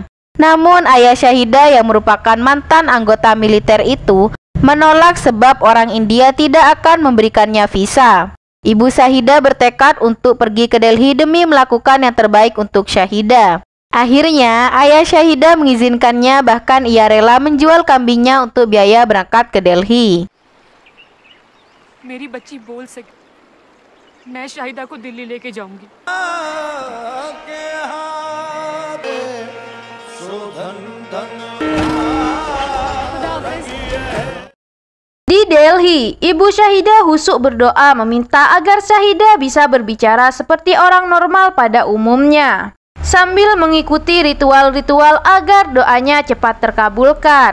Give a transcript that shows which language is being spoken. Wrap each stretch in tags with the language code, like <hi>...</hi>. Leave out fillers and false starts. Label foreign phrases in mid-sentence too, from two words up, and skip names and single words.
<id>Namun ayah Syahida yang merupakan mantan anggota militer itu menolak sebab orang India tidak akan memberikannya visa. Ibu Syahida bertekad untuk pergi ke Delhi demi melakukan yang terbaik untuk Syahida. Akhirnya, ayah Syahida mengizinkannya, bahkan ia rela menjual kambingnya untuk biaya berangkat ke Delhi.</id> <hi>मेरी बच्ची बोल सके मैं शाहिदा को दिल्ली लेके जाऊंगी.</hi> <id>Di Delhi, ibu Syahida husuk berdoa meminta agar Syahida bisa berbicara seperti orang normal pada umumnya, sambil mengikuti ritual-ritual agar doanya cepat terkabulkan.</id>